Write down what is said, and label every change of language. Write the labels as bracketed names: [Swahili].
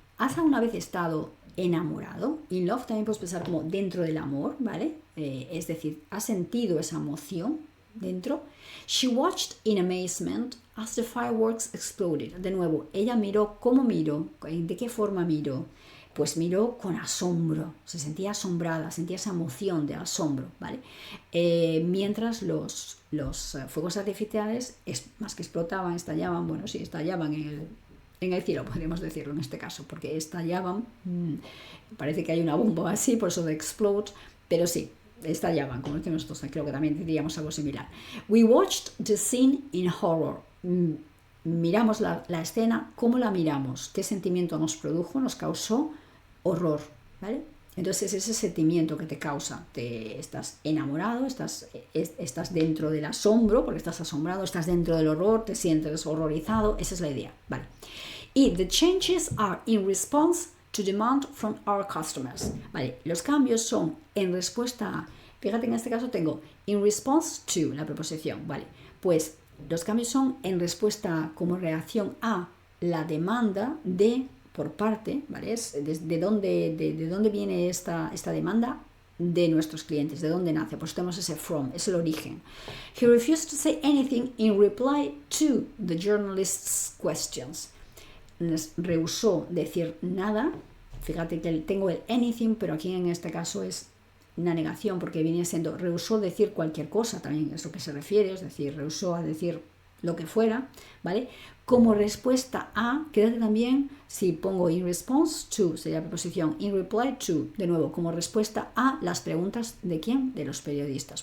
[Spanish] ¿Has alguna vez estado enamorado? [English] In love [Spanish] también puedes pensar como dentro del amor, ¿vale? Es decir, ¿has sentido esa emoción dentro? [English] She watched in amazement as the fireworks exploded. [Spanish] De nuevo, ella miró. ¿Cómo miró? ¿De qué forma miró? Pues miró con asombro, se sentía asombrada, sentía esa emoción de asombro, ¿vale? Mientras los fuegos artificiales, más que explotaban, estallaban, estallaban en el cielo, podríamos decirlo en este caso, porque estallaban, parece que hay una bomba así, por eso de explode, pero sí, estallaban, como decimos nosotros, creo que también diríamos algo similar. [English] We watched the scene in horror. [Spanish] Miramos la escena. ¿Cómo la miramos? ¿Qué sentimiento nos produjo? Nos causó horror, ¿vale? Entonces ese sentimiento que te causa, estás enamorado, estás dentro del asombro, porque estás asombrado, estás dentro del horror, te sientes horrorizado, esa es la idea, ¿vale? [English] Y the changes are in response to demand from our customers, ¿vale? [Spanish] Los cambios son en respuesta a, fíjate en este caso tengo [English] in response to, [Spanish] la preposición, ¿vale? Pues los cambios son en respuesta como reacción a la demanda por parte, ¿vale? ¿De dónde viene esta demanda? De nuestros clientes, ¿de dónde nace? Pues tenemos ese from, es el origen. [English] He refused to say anything in reply to the journalist's questions. [Spanish] Rehusó decir nada. Fíjate que tengo el anything, pero aquí en este caso es una negación, porque viene siendo rehusó decir cualquier cosa, también es lo que se refiere, es decir, rehusó a decir lo que fuera, ¿vale? Como respuesta a, quédate también, si pongo [English] in response to, [Spanish] sería la preposición [English] in reply to, [Spanish] de nuevo, como respuesta a las preguntas ¿de quién? De los periodistas.